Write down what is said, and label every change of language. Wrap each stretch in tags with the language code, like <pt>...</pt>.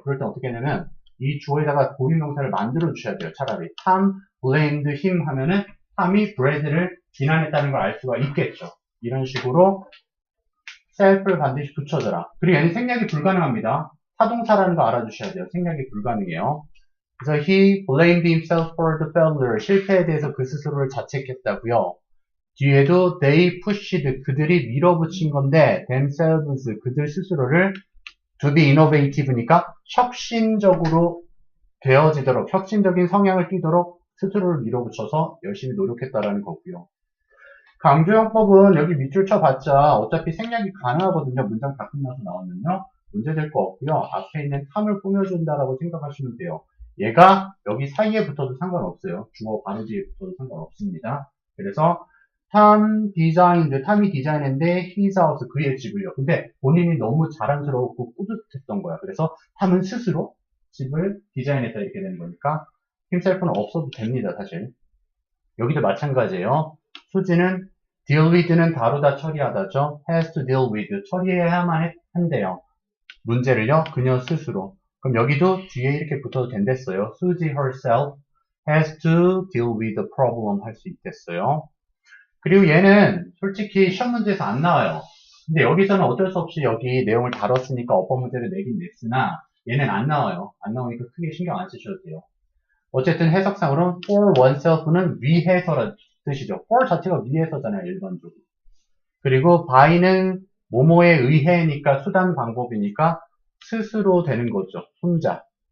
<ko>그럴 때 어떻게 하냐면 이 주어에다가 고유명사를 만들어 주셔야 돼요. 차라리</ko> <en>Tom blamed him</en> <ko>하면은 탐이 브래드를 비난했다는 걸 알 수가 있겠죠. 이런 식으로 self를 반드시 붙여줘라. 그리고 얘는 생략이 불가능합니다. 타동사라는 거 알아주셔야 돼요. 생략이 불가능해요. 그래서</ko> <en>he blamed himself for the failure.</en> <ko>실패에 대해서 그 스스로를 자책했다고요. 뒤에도</ko> <en>they pushed.</en> <ko>그들이 밀어붙인 건데 themselves. 그들 스스로를</ko> <en>to be innovative</en> <ko>니까 혁신적으로 되어지도록 혁신적인 성향을 띠도록 스스로를 밀어붙여서 열심히 노력했다라는 거고요. 강조형법은 여기 밑줄 쳐봤자 어차피 생략이 가능하거든요. 문장 다 끝나서 나오면요. 문제될 거 없고요. 앞에 있는 탐을 꾸며준다라고 생각하시면 돼요. 얘가 여기 사이에 붙어도 상관없어요. 주어 바로 뒤에 붙어도 상관없습니다. 그래서 탐이 디자인했는데</ko> <en>his house,</en> <ko>그의 집을요. 근데 본인이 너무 자랑스러웠고 뿌듯했던 거야. 그래서 탐은 스스로 집을 디자인했다 이렇게 되는 거니까 himself는 없어도 됩니다. 사실. 여기도 마찬가지예요. 수지는 deal with는 다루다 처리하다죠.</ko> <en>has to deal with</en> <ko>처리해야만 한대요. 문제를요. 그녀 스스로. 그럼 여기도 뒤에 이렇게 붙어도 된댔어요.</ko> <en>수지 herself has to deal with the problem</en> <ko>할 수 있겠어요. 그리고 얘는 솔직히 시험 문제에서 안 나와요. 근데 여기서는 어쩔 수 없이 여기 내용을 다뤘으니까 어법 문제를 내긴 냈으나 얘는 안 나와요. 안 나오니까 크게 신경 안 쓰셔도 돼요. 어쨌든 해석상으로는 for oneself는 위해서라는 뜻이죠. for 자체가 위해서잖아요. 일반적으로. 그리고 by는 뭐뭐에 의해니까 수단 방법이니까 스스로 되는 거죠. 혼자.</ko>